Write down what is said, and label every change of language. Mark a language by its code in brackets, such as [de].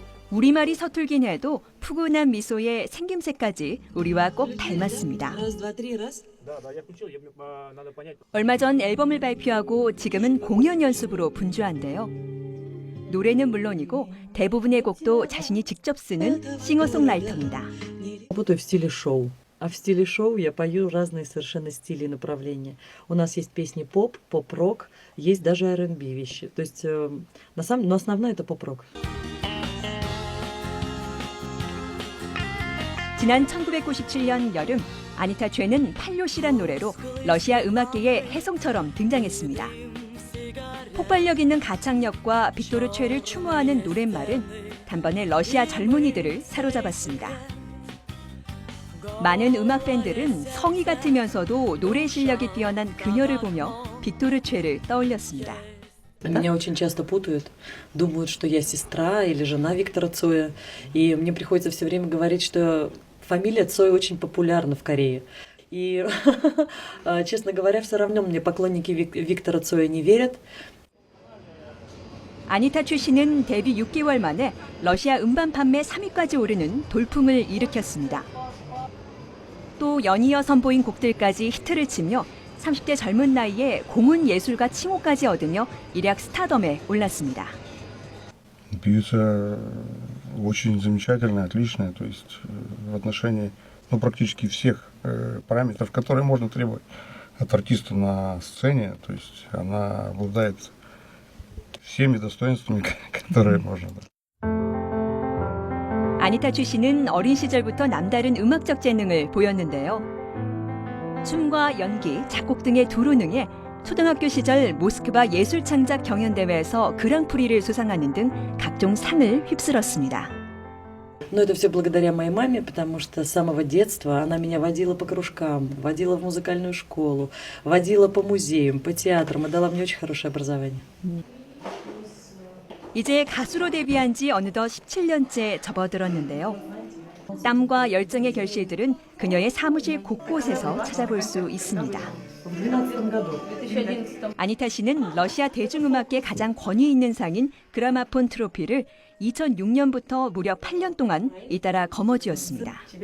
[ko] 우리말이 서툴긴 해도 푸근한 미소에 생김새까지 우리와 꼭 닮았습니다. 얼마 전 앨범을 발표하고 지금은 공연 연습으로 분주한데요. 노래는 물론이고 대부분의 곡도 자신이 직접 쓰는 싱어송라이터입니다. [ru] Работаю в стиле шоу. А в стиле шоу я пою разные совершенно стили и направления. У нас есть песни поп, поп-рок, есть даже R&B вещи. То есть, но основное это поп-рок. [ko] 지난 1997년 여름 아니타 최는 팔요시란 노래로 러시아 음악계의 혜성처럼 등장했습니다. 폭발력 있는 가창력과 빅토르 최를 추모하는 노랫말은 단번에 러시아 젊은이들을 사로잡았습니다. 많은 음악 팬들은 성의 같으면서도 노래 실력이 뛰어난 그녀를 보며 빅토르 최를 떠올렸습니다. [ru] Меня очень часто путают, думают, что я сестра или жена Виктора Цоя. И мне приходится все время говорить, что фамилия Цой очень популярна в Корее. И, честно говоря, все равно мне поклонники Виктора Цоя не верят. [ko] 아니타 최 씨는 데뷔 6개월 만에 러시아 음반 판매 3위까지 오르는 돌풍을 일으켰습니다. 또 연이어 선보인 곡들까지 히트를 치며 30대 젊은 나이에 공은 예술가 칭호까지 얻으며 일약 스타덤에 올랐습니다. [ru] Певица очень замечательная, отличная, то есть в отношении практически всех параметров, которые можно требовать от артиста на сцене, то есть она обладает всеми достоинствами, которые можно. [ko] 아니타 최 씨는 어린 시절부터 남다른 음악적 재능을 보였는데요. 춤과 연기, 작곡 등의 두루능에 초등학교 시절 모스크바 예술창작 경연대회에서 그랑프리를 수상하는 등 각종 상을 휩쓸었습니다. [ru] Но это все благодаря моей маме, потому что с самого детства она меня водила по кружкам, водила в музыкальную школу, водила по музеям, по театрам и дала мне очень хорошее образование. [ko] 이제 가수로 데뷔한 지 어느덧 17년째 접어들었는데요. 땀과 열정의 결실들은 그녀의 사무실 곳곳에서 찾아볼 수 있습니다. [ru] В 2012 году. [ko] 아니타 씨는 러시아 대중음악계 가장 권위 있는 상인 그라마폰 트로피를 2006년부터 무려 8년 동안 잇따라 거머쥐었습니다.